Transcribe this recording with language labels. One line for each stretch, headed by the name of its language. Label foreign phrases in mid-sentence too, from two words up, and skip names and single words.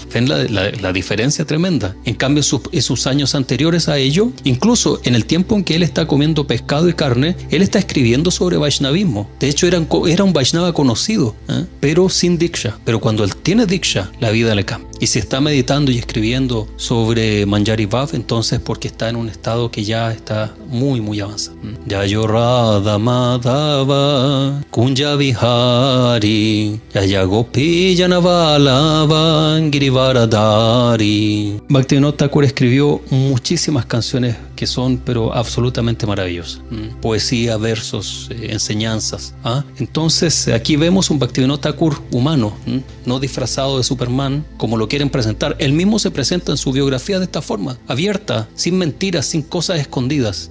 Spanish: ¿Ven la diferencia tremenda? En cambio, en sus años anteriores a ello, incluso en el tiempo en que él está comiendo pescado y carne, él está escribiendo sobre Vaishnavismo. De hecho, era un Vaishnava conocido, pero sin Diksha. Pero cuando él tiene Diksha, la vida le cambia. Y si está meditando y escribiendo sobre
Sanskrit: Manjari Bhav,
Spanish: entonces porque está en un estado que ya está muy, muy avanzado.
Sanskrit: Yayo Radha Madhava Kunja Vihari Yaya Gopi Janavalava Girivaradari.
Spanish: Bhaktivinoda Thakur escribió muchísimas canciones que son pero absolutamente maravillosas. Poesía, versos, enseñanzas. Entonces aquí vemos un Bhaktivinoda Thakur humano, no disfrazado de Superman como lo quieren presentar. Él mismo se presenta en su biografía de esta forma, abierta, sin mentiras, sin cosas escondidas.